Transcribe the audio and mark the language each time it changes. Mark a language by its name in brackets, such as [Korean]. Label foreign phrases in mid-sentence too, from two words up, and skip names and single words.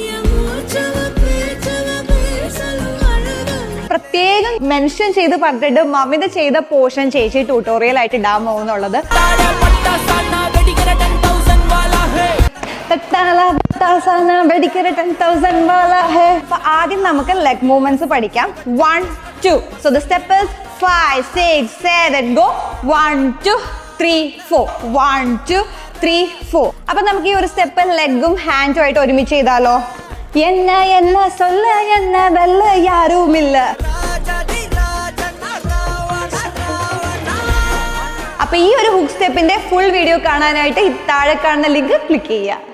[Malayalam] പ്രത്യേകം മെൻഷൻ ചെയ്ത് പറഞ്ഞിട്ട് മമിത ചെയ്ത പോർഷൻ ചേച്ചി ട്യൂട്ടോറിയൽ ആയിട്ട് ഇടാൻ പോകുന്നുള്ളത്. ആദ്യം നമുക്ക് [English] leg movements [Malayalam] പഠിക്കാം. 1 2. [English] So the step is 5 6 7 go. 1 2 3 4 1 2 3 4. [Malayalam] അപ്പൊ നമുക്ക് ഈ ഒരു സ്റ്റെപ്പ് ലെഗും ഹാൻഡും ആയിട്ട് ഒരുമിച്ച് ചെയ്താലോ? [Tamil] என்ன சொல்ல என்ன வெல்ல யாரும் இல்ல. [Malayalam] അപ്പൊ ഈ ഒരു ഹുക്ക് സ്റ്റെപ്പിന്റെ [English] full video [Malayalam] കാണാനായിട്ട് താഴെ കാണുന്ന [English] link click [Malayalam] ചെയ്യുക.